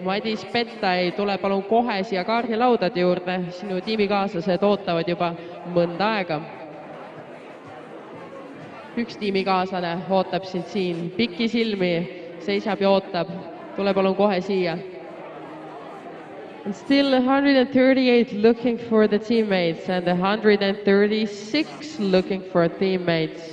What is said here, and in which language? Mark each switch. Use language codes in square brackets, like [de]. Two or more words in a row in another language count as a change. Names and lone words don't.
[et] Madis Pettai, tule palun kohe siia kaardilaudade juurde, sinu tiimikaaslased ootavad juba mõnda aega. Üks tiimikaaslane ootab sind siin pikisilmi, seisab ja ootab, tule palun kohe siia. [en] And still 138 looking for the teammates and 136 looking for teammates.